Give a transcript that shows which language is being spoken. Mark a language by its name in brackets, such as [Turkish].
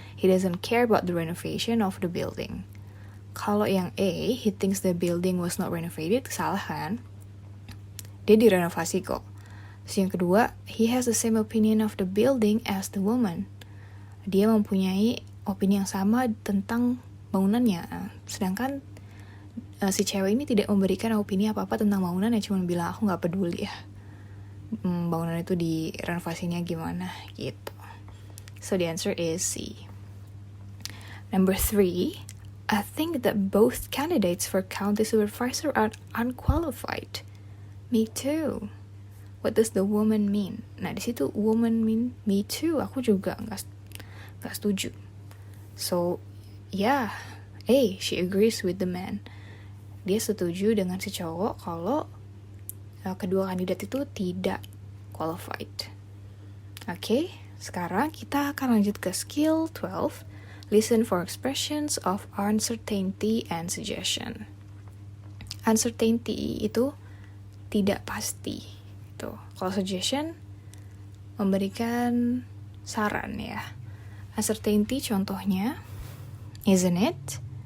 [English] He doesn't care about the renovation of the building. [Indonesian] Kalau yang A, [English] he thinks the building was not renovated, [Indonesian] salah kan? Dia direnovasi kok. Terus yang kedua, [English] he has the same opinion of the building as the woman. [Indonesian] Dia mempunyai opini yang sama tentang bangunannya. Sedangkan si cewek ini tidak memberikan opini apa-apa tentang bangunan, yang cuma bilang, aku gak peduli ya. Bangunan itu direnovasinya gimana gitu. [English] So the answer is C. Number 3, I think that both candidates for county supervisor are unqualified. Me too. What does the woman mean? [Indonesian] Nah, di situ [English] woman mean me too. [Indonesian] Aku juga nggak setuju. [English] So, yeah, A, she agrees with the man. [Indonesian] Dia setuju dengan si cowok kalau kedua kandidat itu tidak qualified. Oke, sekarang kita akan lanjut ke skill 12. [English] Listen for expressions of uncertainty and suggestion. [Indonesian] Uncertainty itu tidak pasti. Tuh, kalau suggestion memberikan saran ya. [English] Uncertainty [Indonesian] contohnya, [English] isn't it?